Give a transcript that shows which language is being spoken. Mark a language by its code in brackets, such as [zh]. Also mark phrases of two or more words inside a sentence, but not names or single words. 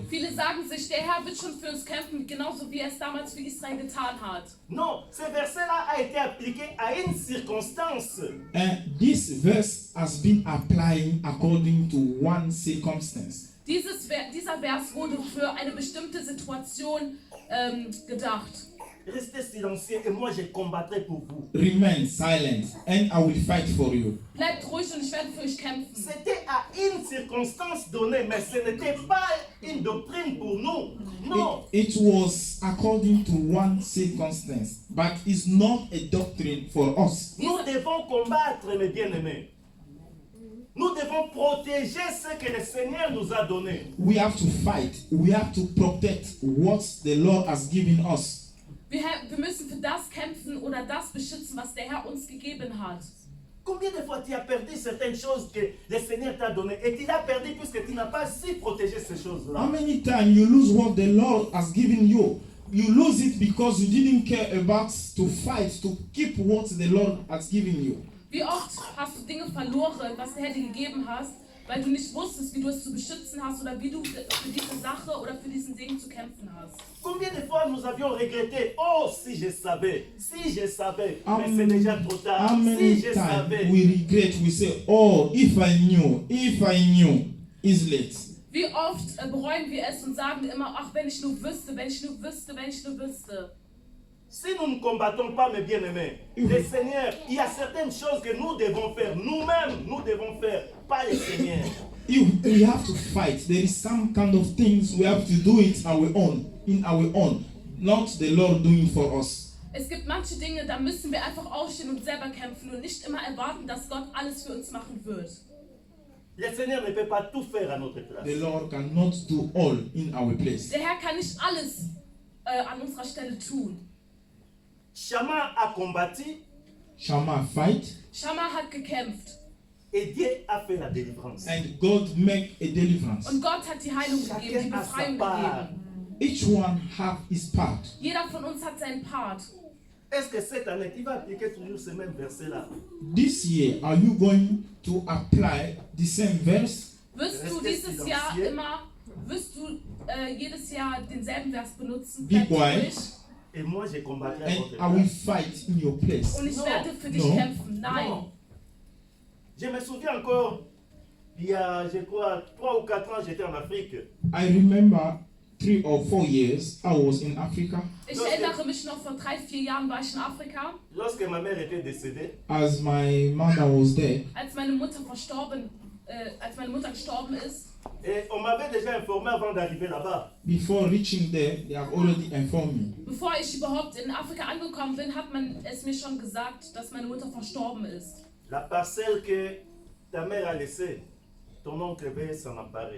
[de] Viele sagen sich, der Herr wird schon für uns kämpfen, genauso wie er es damals für Israel getan hat. [fr] Non, ce verset-là a été appliqué à une circonstance. [en] And this verse has been applying according to one circumstance. [de] Dieser Vers wurde für eine bestimmte Situation gedacht. [fr] Restez silencieux et moi je combattrai pour vous. [en] Remain silent, and I will fight for you. [de] Bleibt ruhig und ich werde für euch kämpfen. [fr] C'était à une circonstance donnée, mais ce n'était pas une doctrine pour nous. Non. [en] It was according to one circumstance, but it's not a doctrine for us. [fr] Nous devons combattre, mes bien-aimés. Nous devons protéger ce que le Seigneur nous a donné. [en] We have to fight. We have to protect what the Lord has given us. [de] Wir müssen für das kämpfen oder das beschützen, was der Herr uns gegeben hat. [fr] Combien de fois tu as perdu certaines choses que le Seigneur t'a données et tu l'as perdu puisque tu n'as pas su protéger ces choses-là? [en] How many times you lose what the Lord has given you? You lose it because you didn't care about to fight to keep what the Lord has given you. [de] Wie oft hast du Dinge verloren, was der Herr dir gegeben hast, weil du nicht wusstest, wie du es zu beschützen hast oder wie du für diese Sache oder für diesen Segen zu kämpfen hast. [fr] Combien de fois nous avions regretté? Oh, si je savais, mais c'est déjà trop tard. [en] How [fr] Si [en] many [fr] je [en] times [fr] savais. [en] we regret, we say, oh, if I knew, it's late. [de] Wie oft bereuen wir es und sagen immer, ach, wenn ich nur wüsste, wenn ich nur wüsste, wenn ich nur wüsste. [fr] Si nous ne combattons pas, mes bien-aimés, le Seigneur, il y a certaines choses que nous devons faire, nous-mêmes, nous devons faire, pas le Seigneur. [en] We have to fight. There is some kind of things we have to do it in our own, not the Lord doing for us. [de] Es gibt manche Dinge, da müssen wir einfach aufstehen und selber kämpfen und nicht immer erwarten, dass Gott alles für uns machen wird. [fr] Le Seigneur ne peut pas tout faire à notre place. [en] The Lord cannot do all in our place. [de] Der Herr kann nicht alles an unserer Stelle tun. [fr] Shammah a combattu [en] Shammah fight, [de] Shammah hat gekämpft [fr] et Dieu a fait la délivrance. [en] and God make a deliverance. [de] und Gott hat die Heilung gegeben, die [fr] Chacun a sa [de] Befreiung [fr] part. [de] gegeben. [en] Each one have his part. [de] Jeder von uns hat seinen Part. [fr] Est-ce que cette année, tu vas appliquer toujours ce même verset-là? [en] This year, are you going to apply the same verse? [de] Wirst du dieses Jahr immer, jedes Jahr denselben Vers benutzen? [en] Be [de] Bleib [en] quiet. [de] ruhig. [fr] Et moi, je combattrai à [en] And [fr] votre [en] I will [fr] place. [en] fight in your place. [de] Und ich [en] No. [de] werde für dich [en] No. [de] kämpfen. Nein. [fr] Non. Je me souviens encore, il y a, je crois, 3 ou 4 ans, j'étais en Afrique. [en] I remember 3 or 4 years I was in Africa. [de] Ich erinnere mich noch, vor 3-4 Jahren war ich in Afrika, [fr] Lorsque ma mère était décédée, [en] As my mother was there, [de] als meine Mutter gestorben ist. [fr] et on m'avait déjà informé avant d'arriver là-bas. [en] before reaching there, they have already informed me. [de] Bevor ich überhaupt in Afrika angekommen bin, hat man es mir schon gesagt, dass meine Mutter verstorben ist. [fr] La parcelle que ta mère a laissée, ton oncle veut s'en emparer.